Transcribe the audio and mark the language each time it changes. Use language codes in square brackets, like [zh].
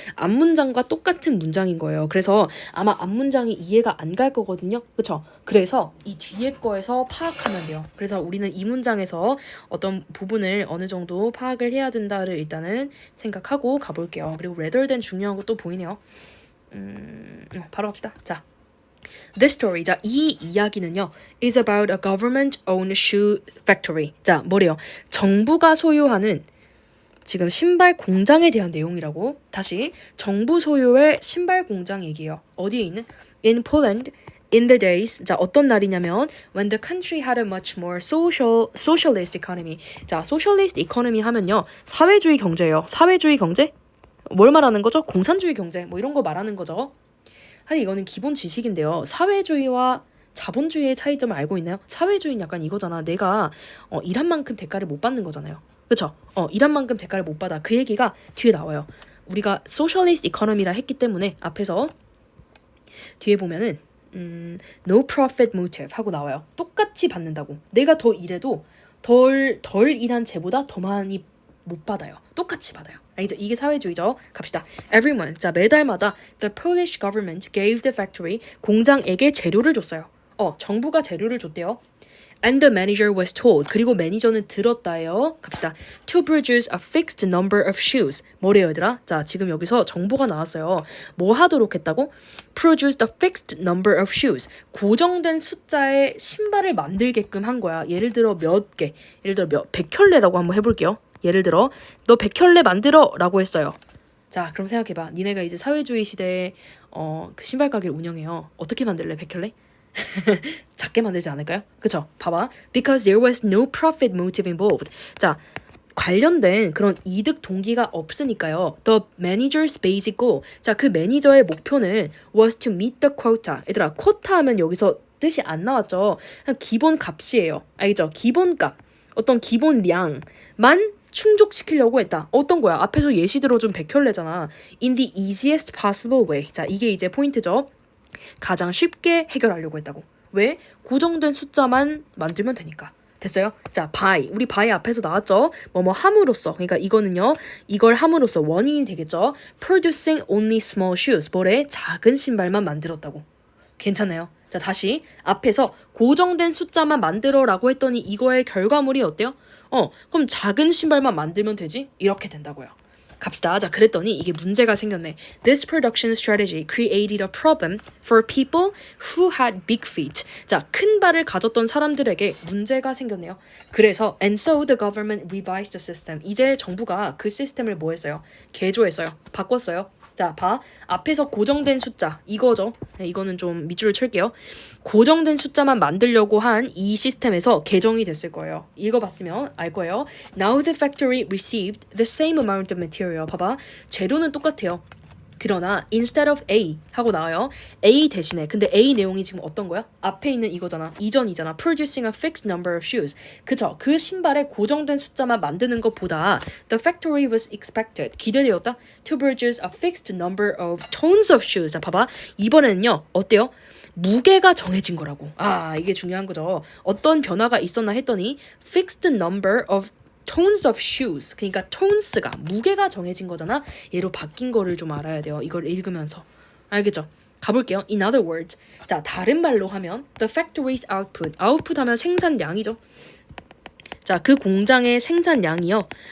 [ko] 앞문장과 똑같은 문장인 거예요. 그래서 아마 앞문장이 이해가 안 갈 거거든요. 그쵸? 그래서 이 뒤에 거에서 파악하면 돼요. 그래서 우리는 이 문장에서 어떤 부분을 어느 정도 파악을 해야 된다를 일단은 생각하고 가볼게요. 그리고 [en] rather than [ko] 중요한 것도 보이네요. 바로 갑시다. 자. [en] This story, [ko] 자, 이 이야기는요, [en] is about a government-owned shoe factory. [ko] 자, 뭐래요? 정부가 소유하는 지금 신발 공장에 대한 내용이라고. 다시, 정부 소유의 신발 공장 얘기예요. [en] 어디에 있는? In Poland, in the days. [ko] 자, 어떤 날이냐면 [en] when the country had a much more socialist economy. [ko] 자, socialist economy 하면요, 사회주의 경제예요. 사회주의 경제? 뭘 말하는 거죠? 공산주의 경제, 뭐 이런 거 말하는 거죠. 아니 이거는 기본 지식인데요. 사회주의와 자본주의의 차이점을 알고 있나요? 사회주의는 약간 이거잖아. 내가 일한 만큼 대가를 못 받는 거잖아요. 그쵸? 일한 만큼 대가를 못 받아. 그 얘기가 뒤에 나와요. 우리가 소셜리스트 이코노미라 했기 때문에 앞에서 뒤에 보면은 [en] no profit motive [ko] 하고 나와요. 똑같이 받는다고. 내가 더 일해도 덜 일한 쟤보다 더 많이 못 받아요. 똑같이 받아요. 알겠죠? 이게 사회주의죠. 갑시다. [en] Every month, [ko] 자 매달마다 [en] the Polish government gave the factory [ko] 공장에게 재료를 줬어요. 정부가 재료를 줬대요. [en] And the manager was told, [ko] 그리고 매니저는 들었다예요. 갑시다. [en] To produce a fixed number of shoes. [ko] 뭐래요 얘들아? 자 지금 여기서 정보가 나왔어요. 뭐 하도록 했다고? [en] Produce a fixed number of shoes. [ko] 고정된 숫자의 신발을 만들게끔 한 거야. 예를 들어 몇 개. 예를 들어 100켤레라고 한번 해볼게요. 예를 들어 너 100켤레 만들어 라고 했어요. 자 그럼 생각해봐. 니네가 이제 사회주의 시대에 그 신발 가게를 운영해요. 어떻게 만들래 100켤레? 작게 만들지 않을까요? 그쵸? 봐봐. [en] Because there was no profit motive involved. [ko] 자 관련된 그런 이득 동기가 없으니까요. [en] The manager's basic goal. [ko] 자 그 매니저의 목표는 [en] was to meet the quota. [ko] 얘들아 쿼타 하면 여기서 뜻이 안 나왔죠. 그냥 기본 값이에요. 알겠죠? 기본 값. 어떤 기본량만 충족시키려고 했다. 어떤 거야? 앞에서 예시 들어준 100켤레잖아. [en] In the easiest possible way. [ko] 자, 이게 이제 포인트죠. 가장 쉽게 해결하려고 했다고. 왜? 고정된 숫자만 만들면 되니까. 됐어요? 자, by. 우리 by 앞에서 나왔죠? 뭐뭐 함으로써. 그러니까 이거는요. 이걸 함으로써 원인이 되겠죠? [en] Producing only small shoes. [ko] 뭐래? 작은 신발만 만들었다고. 괜찮아요? 자, 다시 앞에서 고정된 숫자만 만들어라고 했더니 이거의 결과물이 어때요? 그럼 작은 신발만 만들면 되지? 이렇게 된다고요. 갑시다. 자, 그랬더니 이게 문제가 생겼네. [en] This production strategy created a problem for people who had big feet. [ko] 자, 큰 발을 가졌던 사람들에게 문제가 생겼네요. 그래서 [en] and so the government revised the system. [ko] 이제 정부가 그 시스템을 뭐 했어요? 개조했어요. 바꿨어요. 자, 봐. 앞에서 고정된 숫자 이거죠. 네, 이거는 좀 밑줄을 칠게요. 고정된 숫자만 만들려고 한 이 시스템에서 개정이 됐을 거예요. 읽어봤으면 알 거예요. [en] Now the factory received the same amount of material. [ko] 봐봐. 재료는 똑같아요. 그러나 [en] instead of [ko] A 하고 나와요. A 대신에 근데 A 내용이 지금 어떤 거야? 앞에 있는 이거잖아. 이전이잖아. [en] Producing a fixed number of shoes. [ko] 그쵸? 그 신발에 고정된 숫자만 만드는 것보다 [en] the factory was expected. [ko] 기대되었다. [en] To produce a fixed number of tons of shoes. [ko] 자, 봐봐. 이번에는요. 어때요? 무게가 정해진 거라고. 이게 중요한 거죠. 어떤 변화가 있었나 했더니 [en] fixed number of tons of shoes. [ko] 그러니까 tons가 무게가 정해진 거잖아. 얘로 바뀐 거를 좀 알아야 돼요. 이걸 읽으면서. 알겠죠? 가볼게요. [en] In other words. [ko] 자, 다른 말로 하면 [en] the factory's output. [ko] output 하면 생산량이죠. 자, 그 공장의 생산량이요.